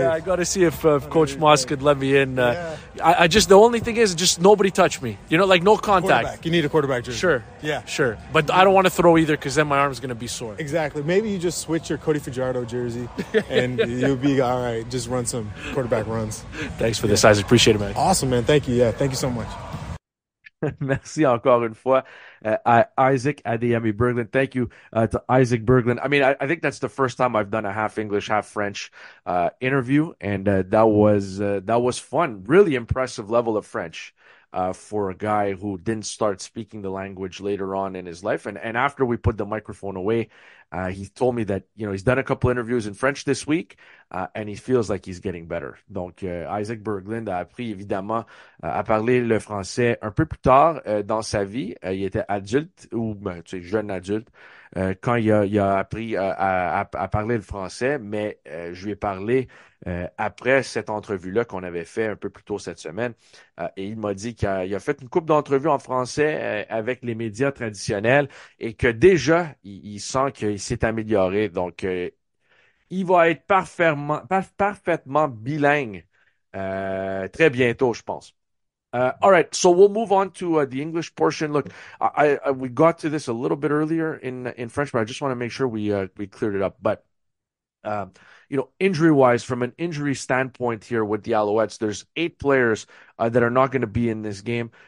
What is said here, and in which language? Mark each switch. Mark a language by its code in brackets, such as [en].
[en] Yeah, I got to see if Coach Moss could let me in. I just, the only thing is just nobody touch me. No contact. You need a quarterback jersey. Sure. Yeah. Sure. But I don't want to throw either because then my arm's going to be sore. Exactly. Maybe you just switch your Cody Fajardo jersey and you'll be all right. Just run some quarterback runs. Thanks for this, Isaac. Appreciate it, man. Awesome, man. Thank you. Yeah, thank you so much. [fr] Merci encore une fois à Isaac Adeyemi-Berglung. [en] Thank you to Isaac Berglund. I mean, I think that's the first time I've done a half English, half French interview, and that was fun. Really impressive level of French for a guy who didn't start speaking the language later on in his life. And after we put the microphone away, he told me that he's done a couple interviews in French this week, and he feels like he's getting better. [fr] Donc, Isaac Berglund a appris évidemment à parler le français un peu plus tard dans sa vie. Il était adulte ou jeune adulte quand il a appris à parler le français, mais je lui ai parlé après cette entrevue-là qu'on avait fait un peu plus tôt cette semaine, et il m'a dit qu'il a fait une couple d'entrevues en français avec les médias traditionnels et que déjà, il sent qu'il s'est amélioré. Donc, il va être parfaitement bilingue très bientôt, je pense. [en] All right, so we'll move on to the English portion. Look, we got to this a little bit earlier in French, but I just want to make sure we cleared it up. But um, injury wise, from an injury standpoint here with the Alouettes, there's 8 players that are not going to be in this game.